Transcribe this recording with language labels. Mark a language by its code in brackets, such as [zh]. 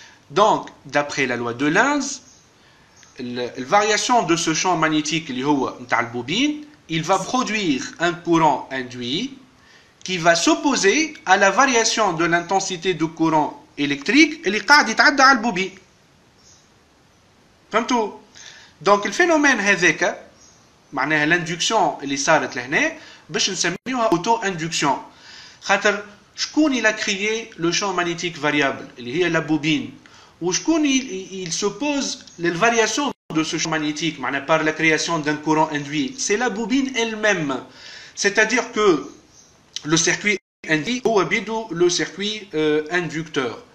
[fr] Donc, d'après la loi de Lenz, la variation de ce champ magnétique, la bobine, il va produire un courant induit qui va s'opposer à la variation de l'intensité du courant électrique [ar] اللي قاعد يتعدى على البوبين. فهمتوا؟ [fr] Donc le phénomène [ar] هذاك معناها l'induction اللي صارت لهنا باش نسميوها auto-induction. خاطر شكون [fr] il a créé le champ magnétique variable [ar] اللي هي [fr] la bobine [ar] وشكون [fr] il s'oppose les variations de ce champ magnétique [ar] معناها [fr] par la création d'un courant induit. C'est la bobine elle-même. C'est-à-dire que le circuit induit [ar] هو بيدو [fr] le circuit inducteur.